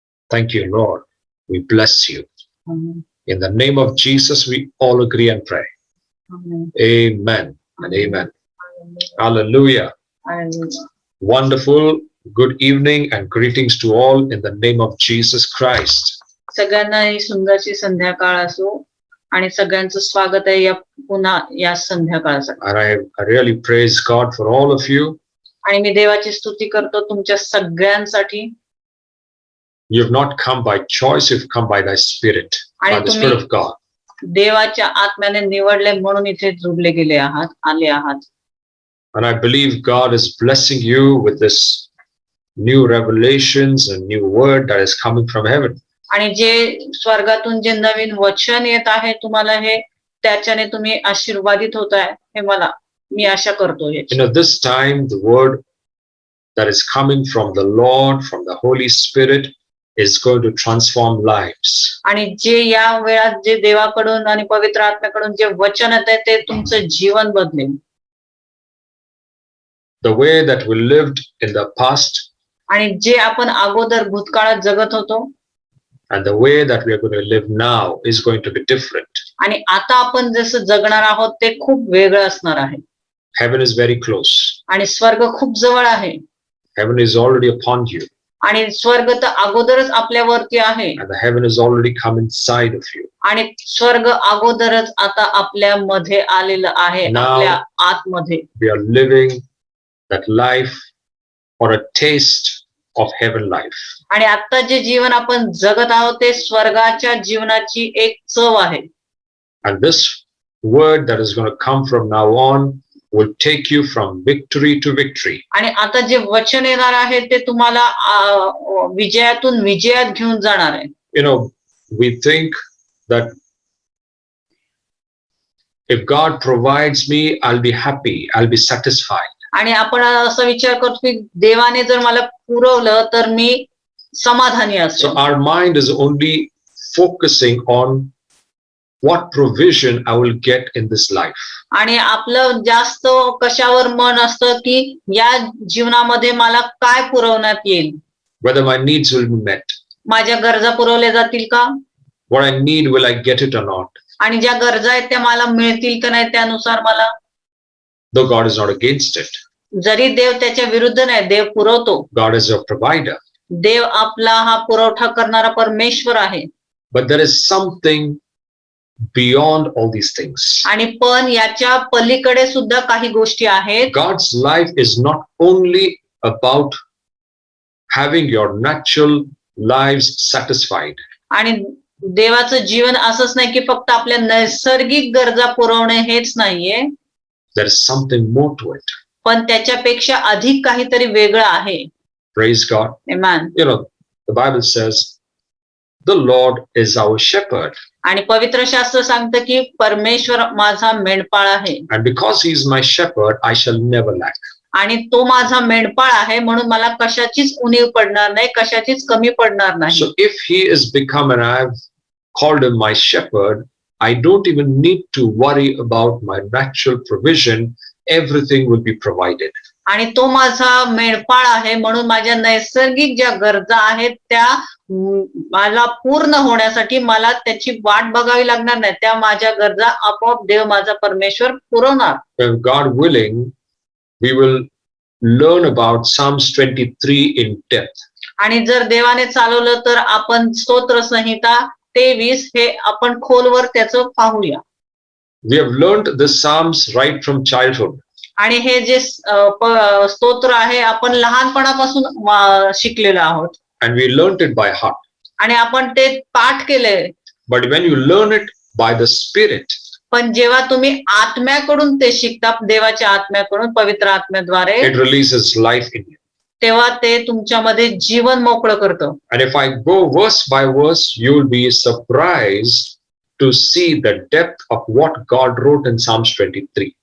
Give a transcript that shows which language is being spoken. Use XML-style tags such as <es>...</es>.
<en>Thank you, Lord. We bless you. Amen. In the name of Jesus, we all agree and pray. Amen. Amen and amen. Hallelujah. Hallelujah. Wonderful. Good evening and greetings to all in the name of Jesus Christ.</en> <mr>सगळ्यांना ही सुंदरशी संध्याकाळ असो आणि सगळ्यांचं स्वागत आहे या पुन्हा या संध्याकाळसाठी.</mr> <en>And I really praise God for all of you.</en> <mr>आणि मी देवाची स्तुती करतो तुमच्या सगळ्यांसाठी.</mr> <en>You've not come by choice, you've come by thy Spirit, by the Spirit of God.</en> <mr>देवाच्या आत्म्याने निवडले म्हणून इथे जुडले गेले आहात, आले आहात.</mr> <en>And I believe God is blessing you with this new revelations and new word that is coming from heaven.</en> <mr>आणि जे स्वर्गातून जे नवीन वचन येत आहे तुम्हाला हे त्याच्याने तुम्ही आशीर्वादित होताय हे मी आशा करतो.</mr> <en>This time the word that is coming from the Lord, from the Holy Spirit, is going to transform lives.</en> <mr>आणि जे या वेळात जे देवाकडून आणि पवित्र आत्म्याकडून जे वचन येते ते तुमचं जीवन बदलेल.</mr> <en>The way that we lived in the past,</en> <mr>आणि जे आपण अगोदर भूतकाळात जगत होतो,</mr> <en>and the way that we are going to live now is going to be different.</en> <mr>आणि आता आपण जसं जगणार आहोत ते खूप वेगळं असणार आहे.</mr> <en>Heaven is very close.</en> <mr>आणि स्वर्ग खूप जवळ आहे.</mr> <en>Heaven is already upon you.</en> <mr>आणि स्वर्ग तर अगोदरच आपल्यावरती आहे.</mr> <en>And the heaven has already come inside of you.</en> <mr>आणि स्वर्ग अगोदरच आता आपल्यामध्ये आलेलं आहे. आपल्या आतमध्ये.</mr> <en>We are living that life or a taste of heaven life.</en> <mr>आणि आता जे जीवन आपण जगत आहोत ते स्वर्गाच्या जीवनाची एक चव आहे.</mr> <en>And this word that is going to come from now on will take you from victory to victory.</en> <mr>आणि आता जे वचन येणार आहे ते तुम्हाला विजयातून विजयात घेऊन जाणार आहे.</mr> <en>We think that If God provides me, I'll be happy, I'll be satisfied.</en> <mr>आणि आपण असा विचार करतो की देवाने जर मला पुरवलं तर मी समाधानी</mr> <en>So</en> <mr>असेल.</mr> <en>our mind is only focusing on what provision I will get in this life.</en> <mr>आणि आपलं जास्त कशावर मन असतं की या जीवनामध्ये मला काय पुरवण्यात येईल,</mr> <en>Whether my needs will be met.</en> <mr>माझ्या गरजा पुरवल्या जातील का,</mr> <en>What I need, will I get it or not?</en> <mr>आणि ज्या गरजा आहेत त्या मला मिळतील का नाही त्यानुसार मला.</mr> <en>Though God is not against it.</en> <mr>जरी देव त्याच्या विरुद्ध नाही, देव पुरवतो.</mr> <en>God is your provider.</en> <mr>देव आपला हा पुरवठा करणारा परमेश्वर आहे.</mr> <en>But there is something beyond all these things.</en> <mr>आणि पण याच्या पलीकडे सुद्धा काही गोष्टी आहेत.</mr> <en>God's life is not only about having your natural lives satisfied.</en> <mr>आणि देवाचं जीवन असंच नाही की फक्त आपल्या नैसर्गिक गरजा पुरवणे हेच नाहीये.</mr> <en>There is something more to it.</en> <mr>पण त्याच्यापेक्षा अधिक काहीतरी वेगळं आहे.</mr> <en>Praise God.</en> <mr>Amen.</mr> <en>You know, the Bible says, the Lord is our shepherd.</en> <mr>आणि पवित्र शास्त्र सांगतं की परमेश्वर माझा मेंढपाळ आहे.</mr> <en>And because he is my shepherd, I shall never lack.</en> <mr>आणि तो माझा मेंढपाळ आहे म्हणून मला कशाचीच उणीव पडणार नाही, कशाचीच कमी पडणार नाही.</mr> <en>So if he is become and I have called him my shepherd, I don't even need to worry about my natural provision. Everything will be provided.</en> <mr>आणि तो माझा मेंढपाळ आहे म्हणून माझ्या नैसर्गिक ज्या गरजा आहेत त्या मला पूर्ण होण्यासाठी मला त्याची वाट बघावी लागणार नाही. त्या माझ्या गरजा आपोआप देव माझा परमेश्वर पुरवणार.</mr> <en>If God willing, we will learn about Psalms 23 in depth.</en> <mr>आणि जर देवाने चालवलं तर आपण स्तोत्र संहिता 23 हे आपण खोलवर त्याचं पाहूया.</mr> <en>We have learned the Psalms right from childhood.</en> <mr>आणि हे जे स्तोत्र आहे आपण लहानपणापासून शिकलेलो आहोत.</mr> <en>And we learned it by heart.</en> <mr>आणि आपण ते पाठ केले.</mr> <en>But when you learn it by the Spirit,</en> <mr>पण जेव्हा तुम्ही आत्म्याकडून ते शिकता, देवाच्या आत्म्याकडून, पवित्र आत्म्याद्वारे,</mr> <en>it releases life in you.</en> <mr>तेव्हा ते तुमच्यामध्ये जीवन मोकळं करतं.</mr> <en>And if I go verse by verse, you will be surprised to see the depth of what God wrote in Psalms 23.</en>